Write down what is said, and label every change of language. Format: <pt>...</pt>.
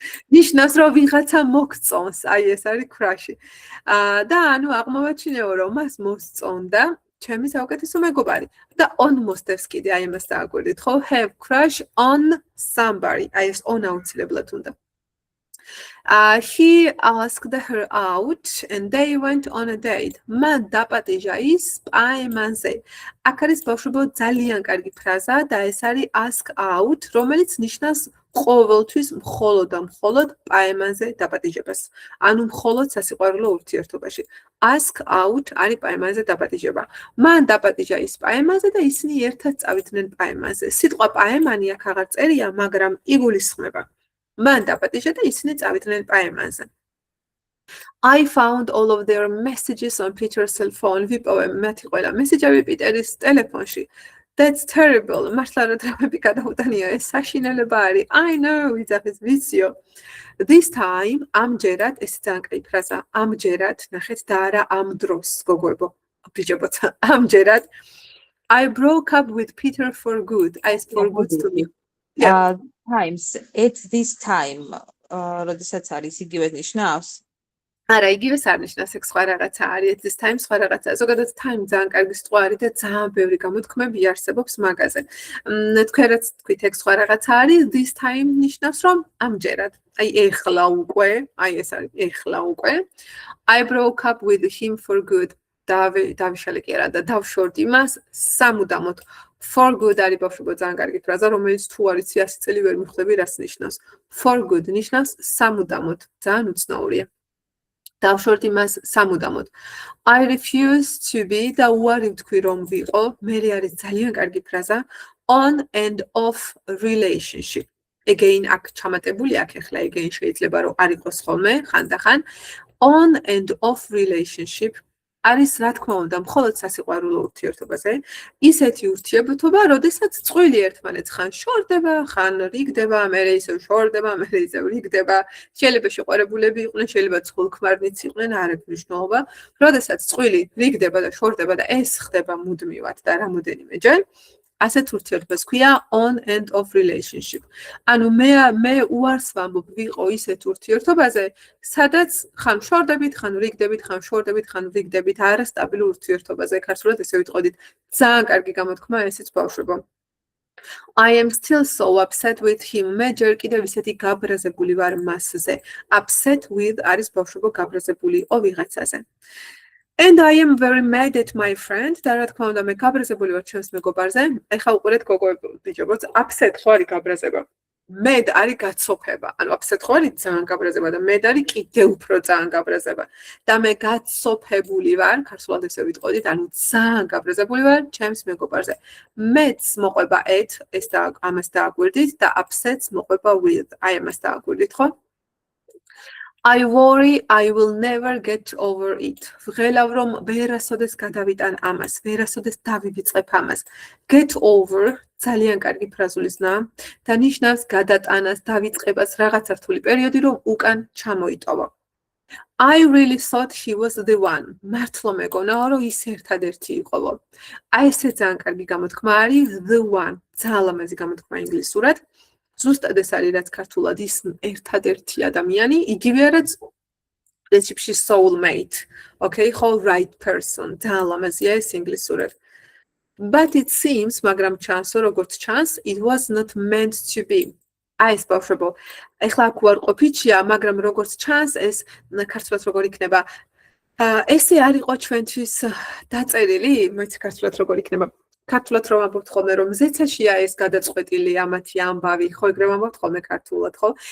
<ka>ნიშნავს რომ ვიღაცა მოგწონს, აი ეს არის crush-ი. და ანუ აღმოვაჩინეო რომ მას მოსწონდა ჩემი საუკეთესო მეგობარი. და on მოსდევს კიდე აი ამას დააგვირდით, ხო?</ka> <en>Have crush on somebody.</en> <ka>აი ეს on აუცილებლად უნდა.</ka> <en>He asked her out and they went on a date.</en> <ka>მან დაპატიჟა ის პაემანზე. აქ არის ბავშვებო ძალიან კარგი ფრაზა და ეს არის ask out, რომელიც ნიშნავს ყოველთვის მხოლოდ და მხოლოდ პაემანზე დაპატიჟებას. ანუ მხოლოდ სასიყვარულო ურთიერთობაში. Ask out არის პაემანზე დაპატიჟება. მან დაპატიჟა ის პაემანზე და ისინი ერთად წავიდნენ პაემანზე. სიტყვა პაემანი აქ აღარ წერია, მაგრამ იგულისხმება. მან დაპატიჟა და ისინი წავიდნენ პაემანზე.</ka> <en>I found all of their messages on Peter's cell phone.</en> <ka>ვიპოვე მათი ყველა მესეჯები პიტერის ტელეფონში.</ka> <en>That's terrible.</en> <ka>მართლა რა დრამები გადაუტანია ეს საშინელება არის.</ka> <en>I know,</en> <ka>იძახის ვიციო.</ka> <en>This time,</en> <ka>ამჯერად, ეს ძალიან კაი ფრაზა, ამჯერად, ნახეთ და არა ამ დროს, გოგოებო, ბიჭებო, ამჯერად,</ka> <en>I broke up with Peter for good. I for good to me. Times, it's this time.</en> <ka>როდესაც არის იგივე ნიშნავს? არა, იგივეს არ ნიშნავს, ეგ სხვა რაღაცა არის, this time სხვა რაღაცა. ზოგადად time ძალიან კარგი სიტყვა არის და ძალიან ბევრი გამოთქმები არსებობს მაგაზე. თქვენ რაც თქვით, ეგ სხვა რაღაცა არის, this time ნიშნავს რომ ამჯერად. აი ეხლა უკვე, აი ეს არის ეხლა უკვე.</ka> <en>I broke up with him for good.</en> <ka>დავიშალე კი არა და დავშორდი მას სამუდამოდ. For good არის ბავშვებო ძალიან კარგი ფრაზა, რომელიც თუ არის 100 წელი ვერ მიხვდები რას ნიშნავს. For good ნიშნავს სამუდამოდ, ძალიან უცნაურია. დავშორდი მას სამუდამოდ.</ka> <en>I refuse to be</en> <ka>და უარი ვთქვი რომ ვიყო, მე არის ძალიან კარგი ფრაზა</ka> <en>on and off relationship.</en> <ka>Again აქ ჩამატებული აქ ახლა again შეიძლება რომ არ იყოს ხოლმე ხანდახან on and off relationship არის რა თქმა უნდა მხოლოდ სასიყვარულო ურთიერთობაზე ისეთი ურთიერთობა, როდესაც წყვილი ერთმანეთს ხან შორდება, ხან რიგდება, მერე ისევ შორდება, მერე ისევ რიგდება. შეიძლება შეყვარებულები იყვნენ, შეიძლება წყვილქმარნიც იყვნენ, არ აქვს მნიშვნელობა. როდესაც წყვილი რიგდება და შორდება და ეს ხდება მუდმივად და რამოდენიმეჯერ, ასეთ ურთიერთობას ქვია on and off relationship. ანუ მე უარს ვამბობ ვიყო ისეთ ურთიერთობაზე, სადაც ხან შორდებით, ხან რიგდებით, ხან შორდებით, ხან რიგდებით, არასტაბილურ ურთიერთობაზე. ქართულად ესე ვიტყოდით, ძალიან კარგი გამოთქმა ესეც ბავშვებო.</ka> <en>I am still so upset with him.</en> <ka>მე ჯერ კიდევ ისეთი გაბრაზებული ვარ მასზე. Upset with არის ბავშვებო გაბრაზებული იყო ვიღაცაზე.</ka> <en>And I am very mad at my friend.</en> <ka>და რა თქმა უნდა მე გაბრაზებული ვარ ჩემს მეგობარზე. ეხლა უყურეთ გოგოებო, ბიჭებო, upset ხო არის გაბრაზება. Mad არის გაცოფება. ანუ upset ხო არის ძალიან გაბრაზება და mad არის კიდევ უფრო ძალიან გაბრაზება. და მე გაცოფებული ვარ, ქართულად ესე ვიტყოდით, ანუ ძალიან გაბრაზებული ვარ ჩემს მეგობარზე. Mad's მოყვება at, ეს და ამას დააგვირდით და upset's მოყვება with. აი ამას დააგვირდით, ხო?</ka> <en>I worry I will never get over it.</en> <ka>ვღელავ რომ ვერასოდეს გადავიტან ამას, ვერასოდეს დავივიწყებ ამას. Get over ძალიან კარგი ფრაზული ზნაა და ნიშნავს გადატანას, დავიწყებას, რაღაცა რთული პერიოდი რომ უკან ჩამოიტოვა.</ka> <en>I really thought he was the one.</en> <ka>მართლა მეგონა რომ ის ერთადერთი იყო. აი ესე ძალიან კარგი გამოთქმა არის the one. ძალიან ლამაზი გამოთქმა ინგლისურად. ზუსტად ეს არის რაც ქართულად ის ერთადერთი ადამიანი, იგივე რაც პრინციპში soulmate.</ka> <en>Okay,</en> <ka>ხო</ka> <en>right person.</en> <ka>ძალიან ლამაზია ეს ინგლისურად.</ka> <en>But it seems,</en> <ka>მაგრამ ჩანს, როგორც ჩანს,</ka> <en>it was not meant to be.</en> <ka>აი ეს ბავშვებო, ეხლა აქ უარყოფითია, მაგრამ როგორც ჩანს, ეს ქართულად როგორ იქნება? ესე არ იყო ჩვენთვის დაწერილი, მოიცი ქართულად როგორ იქნება? ქართულად რომ ამბობთ ხოლმე რომ ზეცაშია ეს გადაწყვეტილი ამათი ამბავი, ხო ეგრე ამბობთ ხოლმე ქართულად, ხო?</ka>